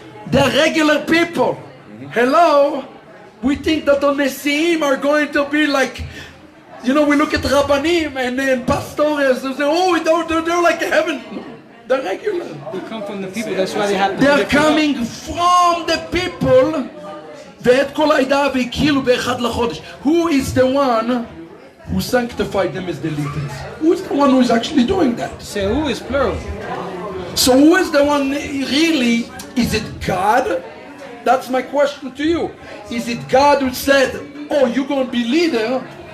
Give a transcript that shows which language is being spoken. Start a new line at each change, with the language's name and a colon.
English: They're regular people. Hello? We think that the Nesiim are going to be like, you know, we look at Rabbanim and pastors and say, oh, they're like heaven. the regular. They come from the people. That's why they have to. They're lift them up. coming from the people.
Hebrew: ואת כל העדה והקהילו באחד לחודש.
English: Who is the one who sanctified them as the leaders? Who is the one who is actually doing that? Say who is plural. So who is the one really? Is it God? That's my question to you. Is it God who said, oh, you're going to be leader?